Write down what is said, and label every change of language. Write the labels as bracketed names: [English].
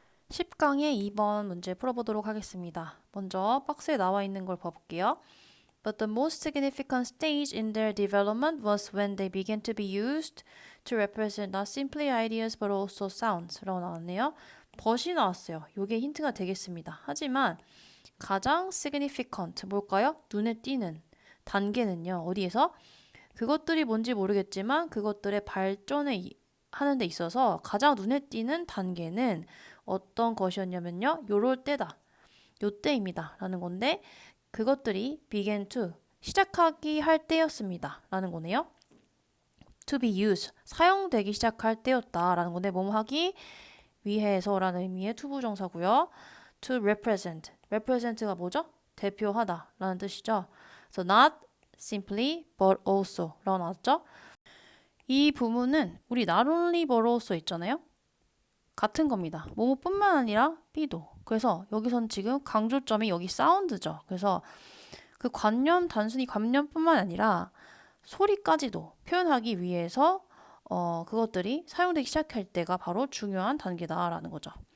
[Korean] 10강의 2번 문제 풀어보도록 하겠습니다. 먼저 박스에 나와 있는 걸 봐볼게요. [English] But the most significant stage in their development was when they began to be used to represent not simply ideas but also sounds [Korean] 라고 나왔네요. but이 나왔어요. 이게 힌트가 되겠습니다. 하지만 가장 significant 뭘까요? 눈에 띄는 단계는요. 어디에서? 그것들이 뭔지 모르겠지만 그것들의 발전에 하는 데 있어서 가장 눈에 띄는 단계는 어떤 것이었냐면요. 요럴 때다. 요때입니다. 라는 건데 그것들이 [English] began to [Korean] 시작하기 할 때였습니다. 라는 거네요. [English] to be used [Korean] 사용되기 시작할 때였다. 라는 건데 뭐뭐 하기 위해서라는 의미의 투부정사고요. to represent가 뭐죠? 대표하다 라는 뜻이죠. [English] So not simply but also [Korean] 라고 나왔죠. 이 부분은 우리 not only but also 있잖아요. 같은 겁니다. 뭐뭐뿐만 아니라 B도. 그래서 여기선 지금 강조점이 여기 사운드죠. 그래서 그 관념, 단순히 관념뿐만 아니라 소리까지도 표현하기 위해서 그것들이 사용되기 시작할 때가 바로 중요한 단계다라는 거죠.